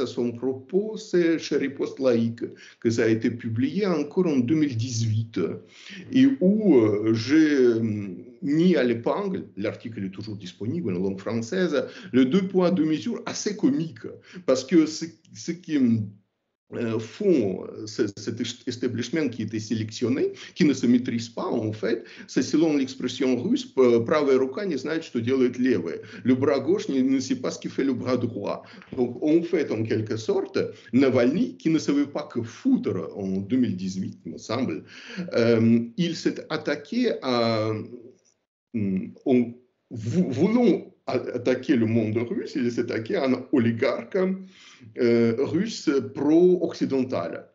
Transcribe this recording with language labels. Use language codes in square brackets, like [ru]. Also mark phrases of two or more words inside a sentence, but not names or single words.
[fr] son propos, c'est chez Riposte Laïque, que ça a été publié encore en 2018, et où j'ai mis à l'épingle, l'article est toujours disponible en langue française, le 2 poids 2 mesures assez comique, parce que ce qui font cet establishment qui était sélectionné, qui ne se maîtrise pas en fait, c'est selon l'expression russe, [ru] правая рука не знает, что делает левая. [fr] Le bras gauche ne sait pas ce qu'il fait le bras droit. Donc en fait, en quelque sorte, Navalny, qui ne savait pas que foutre en 2018, il me semble, il s'est attaqué en voulant attaquer le monde russe, il s'est attaqué à un oligarque russe pro-occidental.